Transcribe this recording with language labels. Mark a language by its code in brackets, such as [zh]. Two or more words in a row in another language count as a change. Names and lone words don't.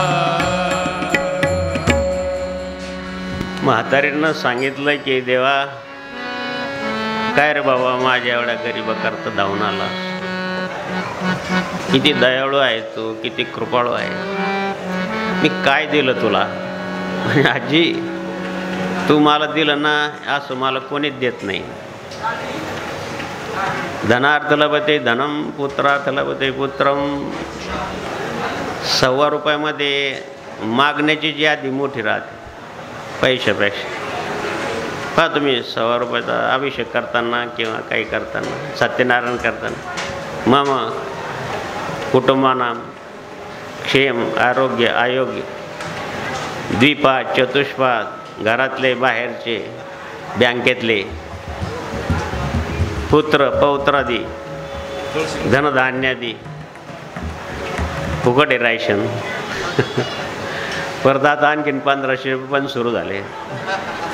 [mr] म्हातारीनं सांगितलं की देवा काय रे बाबा माझ्या एवढ्या गरीबाकरता धावून आला. किती दयाळू आहे तू, किती कृपाळू आहे. मी काय दिलं तुला. आजी तू मला दिलं ना असं मला कोणीच देत नाही. [sa] धनार्थ लभते धनम, पुत्रार्थ लभते पुत्रम. [mr] 1.25 रुपयामध्ये मागण्याची जी यादी मोठी राहते पैशापेक्षा. पहा तुम्ही 100 रुपयाचा अभिषेक करताना किंवा काही करताना, सत्यनारायण करताना, [sa] मम कुटुंबानां क्षेम आरोग्य आयोग्य द्विपाद चतुष्पाद, [mr] घरातले बाहेरचे बँकेतले पुत्र पौत्रादी धनधान्यादी फुकट आहे राशन. परत आता आणखीन 1500 रुपये पण सुरू झाले अभिषेकामध्ये.